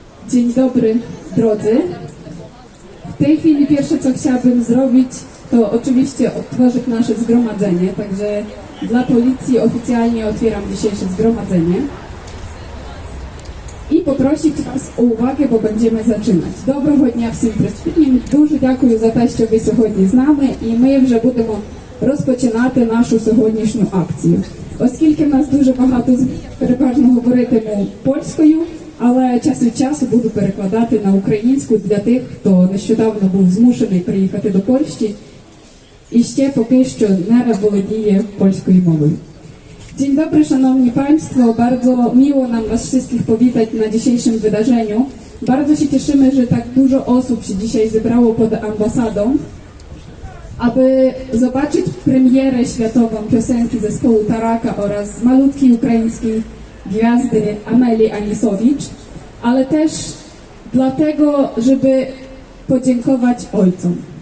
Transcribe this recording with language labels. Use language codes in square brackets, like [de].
[pl] Dzień dobry, drodzy. W tej chwili pierwsze, co chciałabym zrobić, to oczywiście otworzyć nasze zgromadzenie, także dla policji oficjalnie otwieram dzisiejsze zgromadzenie i poprosić Was o uwagę, bo będziemy zaczynати. [uk] Доброго дня всім присутнім. Дуже дякую за те, що ви сьогодні з нами, і ми вже будемо розпочинати нашу сьогоднішню акцію. Оскільки в нас дуже багато переважно говоритиму польською, але час від часу буду перекладати на українську для тих, хто нещодавно був змушений приїхати до Польщі і ще поки що не володіє польською mową. [pl] Dzień dobry, szanowni państwo, bardzo miło nam was wszystkich powitać na dzisiejszym wydarzeniu. Bardzo się cieszymy, że tak dużo osób się dzisiaj zebrało pod ambasadą, aby zobaczyć premierę światową piosenki zespołu Taraka oraz malutkiej ukraińskiej gwiazdy Amelii Anisowicz, ale też dlatego, żeby podziękować ojcom.